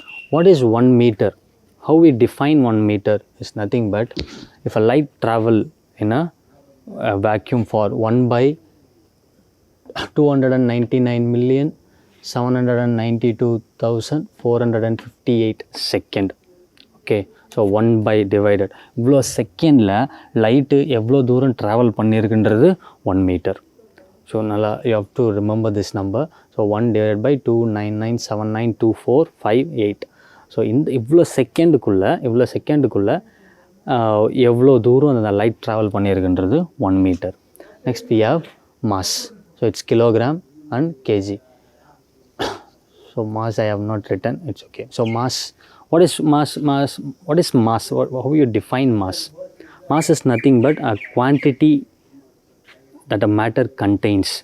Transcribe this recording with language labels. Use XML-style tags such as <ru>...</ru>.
<en>What is 1 meter? How we define 1 meter is nothing but if a light travel in a vacuum for 1 by 299,792,458 second. Okay, so 1 by divided</en> <ta>இவ்வளோ செகண்டில் light எவ்வளோ தூரம் travel பண்ணியிருக்குன்றது 1 metre.</ta> <en>so</en> <ta>நல்லா</ta> <en>You have to remember this number. So 1 divided by 299,792,458.</en> <ta>So இவ்வளோ செகண்டுக்குள்ளே எவ்வளோ தூரம் அந்த light travel பண்ணியிருக்குன்றது 1 metre.</ta> <en>Next we have mass. So it's kilogram and kg. So mass I have not written, it's okay. So mass, what is mass? What is mass? How you define mass? Mass is nothing but a quantity that a matter contains.</en>